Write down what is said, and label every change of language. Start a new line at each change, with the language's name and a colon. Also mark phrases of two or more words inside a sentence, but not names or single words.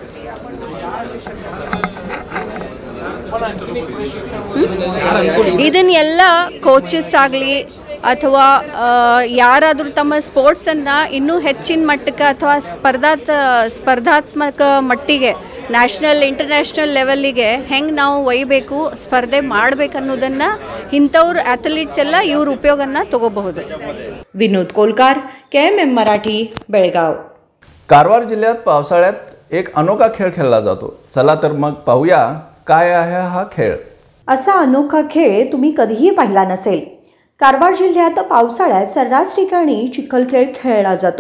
Kannada: ಇದನ್ನೆಲ್ಲ ಕೋಚಸ್ ಆಗಲಿ ಅಥವಾ ಯಾರಾದರೂ ತಮ್ಮ ಸ್ಪೋರ್ಟ್ಸನ್ನು ಇನ್ನೂ ಹೆಚ್ಚಿನ ಮಟ್ಟಕ್ಕೆ ಅಥವಾ ಸ್ಪರ್ಧಾತ್ಮಕ ಮಟ್ಟಿಗೆ
English: national international
Kannada: ಲೆವೆಲ್ಲಿಗೆ ಹೆಂಗೆ ನಾವು ಒಯ್ಯಬೇಕು, ಸ್ಪರ್ಧೆ ಮಾಡಬೇಕು ಅನ್ನೋದನ್ನು ಇಂಥವ್ರು ಅಥ್ಲೀಟ್ಸ್ ಎಲ್ಲ ಇವ್ರ ಉಪಯೋಗನ ತಗೋಬಹುದು.
Marathi: विनोद कोलकार, KMM मराठी, बेळगाव. कारवार जिल्ह्यात पावसाळ्यात एक अनोखा खेळ खेळला जातो. चला तर मग पाहूया काय आहे हा खेळ. असा अनोखा खेळ तुम्ही कधीही पाहिला नसेल. कारवार जिल्ह्यात पावसाळ्यात सर्रास ठिकाणी चिखलखेळ खेळला जातो.